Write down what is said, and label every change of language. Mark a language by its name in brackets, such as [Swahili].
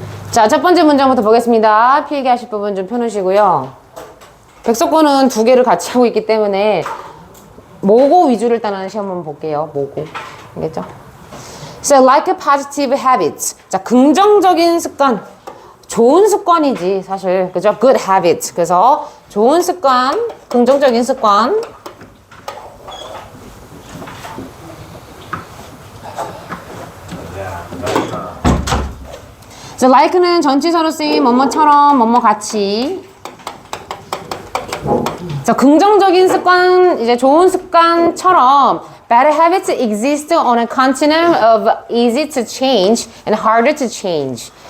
[Korean] 자, 첫 번째 문장부터 보겠습니다. 필기하실 부분 좀 펴놓으시고요. 백석권은 두 개를 같이 하고 있기 때문에 모고 위주를 일단은 시험 한번 볼게요. 모고. 알겠죠? [English] So, like a positive habit. [Korean] 자, 긍정적인 습관. 좋은 습관이지, 사실. 그죠? [English] Good habit. [Korean] 그래서 좋은 습관, 긍정적인 습관. So, like는 전치사로 쓰인 뭐뭐처럼, 뭐뭐 같이. 자, 긍정적인 습관, 이제 좋은 습관처럼 [English] bad habits exist on a continuum of easy to change and harder to change.